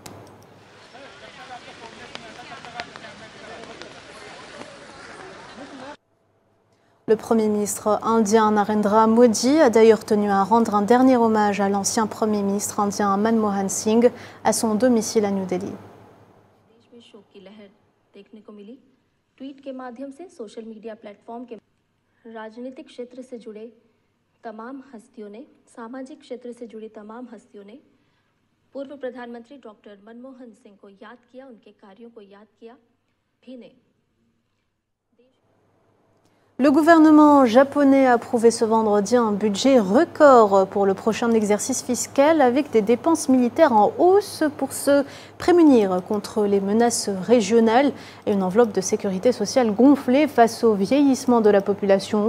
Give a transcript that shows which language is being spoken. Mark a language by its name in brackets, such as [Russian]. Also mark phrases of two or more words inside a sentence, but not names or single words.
[French] Le Premier ministre indien Narendra Modi a d'ailleurs tenu à rendre un dernier hommage à l'ancien Premier ministre indien Manmohan Singh à son domicile à New Delhi. [Hindi] ट्वीट के माध्यम से [English] social media platform [Hindi] के राजनीतिक क्षेत्र से जुड़े तमाम हस्तियों ने सामाजिक क्षेत्र से जुड़ी तमाम हस्तियों ने पूर्व प्रधानमंत्री डॉक्टर मनमोहन सिंह को याद किया, उनके कार्यों को याद किया भी ने। [French] Le gouvernement japonais a approuvé ce vendredi un budget record pour le prochain exercice fiscal avec des dépenses militaires en hausse pour se prémunir contre les menaces régionales et une enveloppe de sécurité sociale gonflée face au vieillissement de la population.